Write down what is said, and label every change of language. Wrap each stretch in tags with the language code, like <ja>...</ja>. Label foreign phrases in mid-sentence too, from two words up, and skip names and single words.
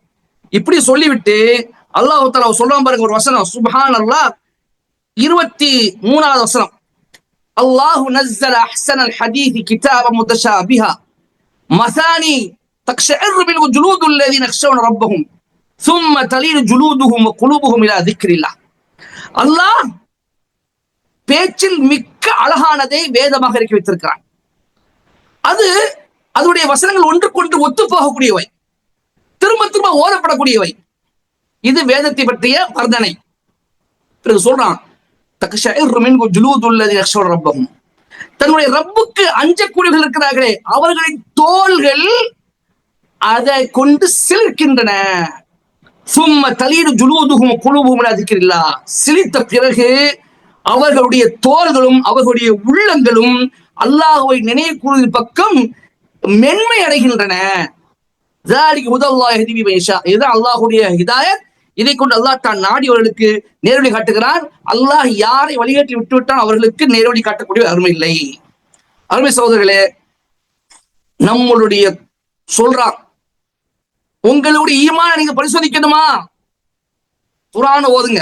<ta>இப்படி சொல்லிவிட்டு அல்லாஹ் தஆலா சொல்றான் பாருங்க ஒரு வசனம், சுப்ஹானல்லாஹ், 23ஆவது வசனம்,</ta> <ar>الله نزل أحسن الحديث كتابا متشابها مثاني تقشعر منه جلود الذين يخشون ربهم ثم تلين جلودهم وقلوبهم الى ذكر الله.</ar> <ta>அல்லாஹ் பேச்சில் மிக்க அழகானதை வேதமாக இறக்கி வைத்திருக்கிறான். அதனுடைய வசனங்கள் ஒன்றுக்கொன்று ஒத்து போகக்கூடியவை, திரும்ப திரும்ப ஓதப்படக்கூடியவை. இது வேதத்தை பற்றிய வர்ணனை. பிறகு சொல்றான்,</ta> <ar>تقشعر منه جلود الذين يخشون ربهم,</ar> <ta>தன்னுடைய ரப்புக்கு அஞ்சக்கூடியவர்கள் இருக்கிறார்களே அவர்களின் தோள்கள் அதை கொண்டு சிலிர்க்கின்றன.</ta> <ar>ثم تلين جلودهم قلوبهم إلى ذكر الله,</ar> <ta>சிலிர்த்த பிறகு அவர்களுடைய தோள்களும் அவர்களுடைய உள்ளங்களும் அல்லாஹ்வை நினைவு கூறுவதின் பக்கம் மென்மை அடைகின்றன.</ta> <ar>ذلك هدى الله يهدي به من يشاء,</ar> <ta>இதுதான் அல்லாஹ்வுடைய ஹிதாயத். இதை கொண்டு அல்லாஹ் தான் நாடியவர்களுக்கு நேர்வழி காட்டுகிறான். அல்லாஹ் யாரை வழிகாட்டி விட்டுவிட்டான் அவர்களுக்கு நேர்வழி காட்டக்கூடிய அருமை இல்லை. அருமை சகோதரர்களே, நம்மளுடைய சொல்றான், உங்களுடைய ஈமான நீங்க பரிசோதிக்கணுமா, குர்ஆன் ஓதுங்க.</ta>